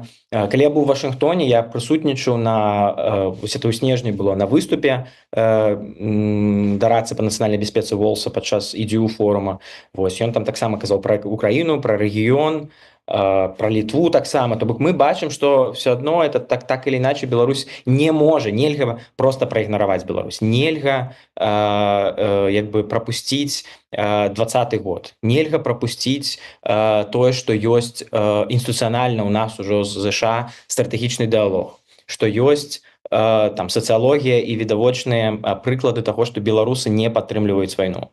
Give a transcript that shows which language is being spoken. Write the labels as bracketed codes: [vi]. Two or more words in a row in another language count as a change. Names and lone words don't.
[be] Калі я быў у Вашынгтоне, я прысутнічаў вось это ў снежні было на выступе дарадцы па нацыянальнай бяспецы Волца падчас EDU форума. Вось ён там таксама казаў пра Украіну, пра рэгіён, про Літву таксама. То бок мы бачым, што все адно это [ru] так или иначе [be] Беларусь не можа, нельга просто праігнараваць Беларусь, нельга як бы прапусціць 2020 год, нельга прапусціць тое, што ёсць інстытуцыянальна у нас ужо з ЗША стратэгічны дыалог, што ёсць там сацыялогія і відавочныя прыклады таго, што беларусы не падтрымліваюць вайну.